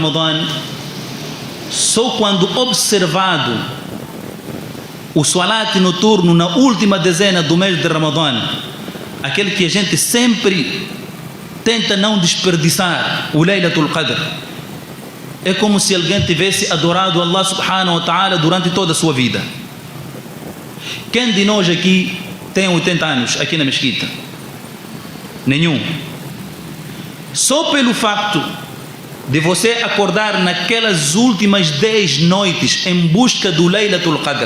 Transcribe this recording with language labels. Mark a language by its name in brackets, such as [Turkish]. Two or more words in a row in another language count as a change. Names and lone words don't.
[Portuguese] Ramadã, só quando observado o salat noturno na última dezena do mês de Ramadã, aquele que a gente sempre tenta não desperdiçar, o Laylatul Qadr, é como se alguém tivesse adorado Allah [Arabic] سبحانه وتعالى [Portuguese] durante toda a sua vida. Quem de nós aqui tem 80 anos aqui na mesquita? Nenhum. Só pelo facto de você acordar naquelas últimas 10 noites em busca do Laylatul Qadr.